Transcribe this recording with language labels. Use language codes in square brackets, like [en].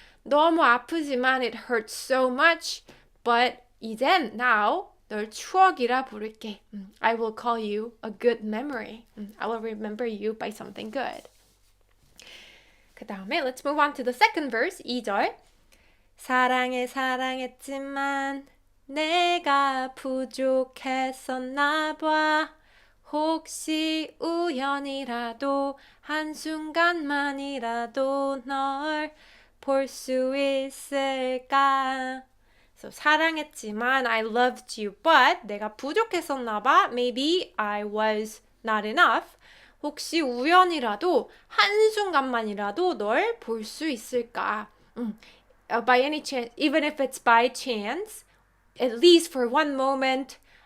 [ko] 너무 아프지만 [en] it hurts so much but [ko] 이젠 now 널 추억이라 부를게. [en] I will call you a good memory. I will remember you by something good. [ko] 그 다음에 [en] let's move on to the second verse, 2절. [ko] 사랑했지만 내가 부족했었나 봐. 혹시 우연이라도 한순간만이라도 널 볼 수 있을까? [en] So [ko] 사랑했지만 [en] I loved you but [ko] 내가 부족했었나 봐. [en] Maybe I was not enough. [ko] 혹시 우연이라도 한순간만이라도 널 볼 수 있을까? [en] By any chance, even if it's by chance, at least for one moment,